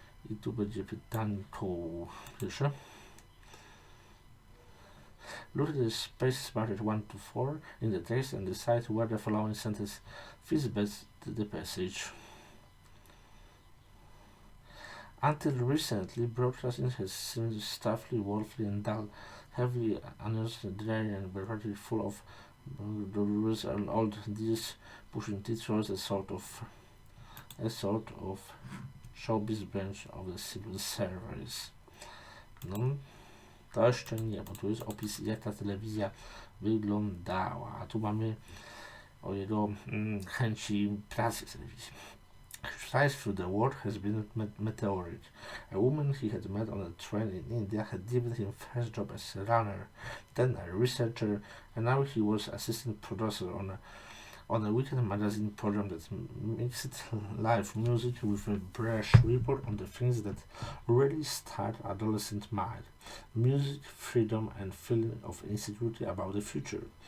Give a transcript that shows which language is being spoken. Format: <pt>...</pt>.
<pl>I tu będzie pytanko pierwsze.</pl> <en>Look at the spaces marked 1 to 4 in the text and decide where the following sentence fits best the passage. Until recently, broadcasting has seemed stuffy, wolfy, and dull, heavily announced, dry, and bureaucratic, full of the rules and all these pushing titles, a sort of showbiz branch of the civil service.</en> <pl>No, to jeszcze nie, bo tu jest opis, jak ta telewizja wyglądała, a tu mamy o jego chęci pracy w telewizji.</pl> <en>His rise through the world has been meteoric. A woman he had met on a train in India had given him first job as a runner, then a researcher, and now he was assistant producer on a weekend magazine program that mixed live music with a brash report on the things that really start adolescent mind: music, freedom, and feeling of insecurity about the future.</en>